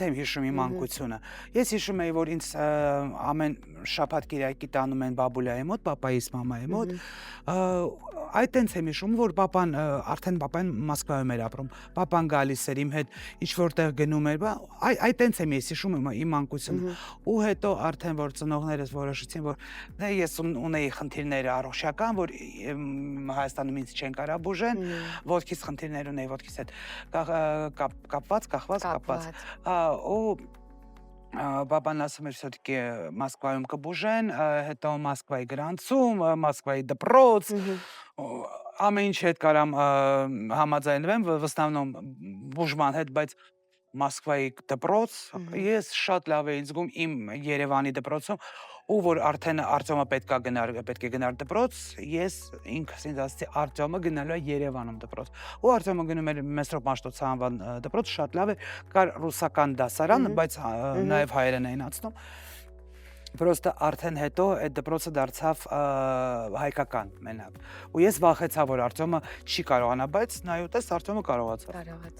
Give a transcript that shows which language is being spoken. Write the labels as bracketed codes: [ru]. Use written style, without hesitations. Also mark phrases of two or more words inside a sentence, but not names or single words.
[hy] եմ հիշում իմ մանկությունը։ Ես հիշում էի, որ ինձ ամեն շաբաթ կիրակի տանում են բաբուլայի մոտ, պապայիս մամայի մոտ։ Այդ տենց եմ հիշում, որ պապան արդեն պապան Մոսկվայում էր ապրում։ Պապան գալիս էր իմ հետ, ինչ որտեղ գնում էր, այդ տենց եմ ես հիշում իմ մանկությունը։ Ու հետո արդեն որ ծնողներս որոշեցին, որ ես ունեի խնդիրներ առողջական, որ Հայաստանում ինձ չեն կարա բուժեն, ոտքից խնդիրներ ունեի, ոտքից հետ կապված, ու Բաբան ասում էր все-таки Մոսկվայում կբուժեն, հետո Մոսկվայի գրանցում, Մոսկվայի դպրոց, ամեն ինչ հետ կարամ համաձայնվեմ, [ru] в основном [hy] բուժման հետ, բայց Մոսկվայի դպրոց, ես շատ լավ էի զգում իմ Երևանի դպրոցում, ու որ արդեն Արտյոմը պետք է գնար դպրոց, ես ինքս ինձ ասացի Արտյոմը գնալու է Երևանում դպրոց։ Ու Արտյոմը գնում էր Մեսրոպ Մաշտոցի անվան դպրոց, շատ լավ էր, կար ռուսական դասարան, բայց նաև հայերեն էին անցնում։ Պրոստը արդեն հետո այդ դպրոցը դարձավ հայկական մենակ։ Ու ես վախեցա, որ Արտյոմը չի կարողանա, բայց նայոտես Արտյոմը կարողացավ։